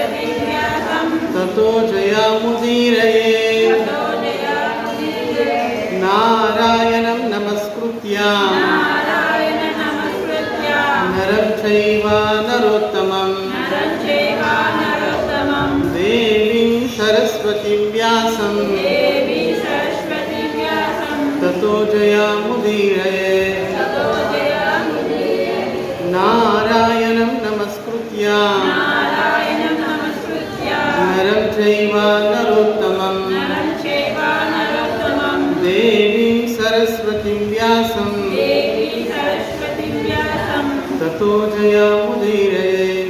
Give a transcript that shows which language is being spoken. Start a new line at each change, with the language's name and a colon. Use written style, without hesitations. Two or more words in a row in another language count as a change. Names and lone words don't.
Sanskrit: ततो जयामुदीरये నారాయణం నమస్కృత్య నరం చైవ నరోత్తమం దేవీం సరస్వతిం వ్యాసం తతో జయాముదీరయే. నారాయణం నమస్కృత్య నరం చైవ నరోత్తమం దేవీం సరస్వతిం వ్యాసం తతో జయాముదీరయే.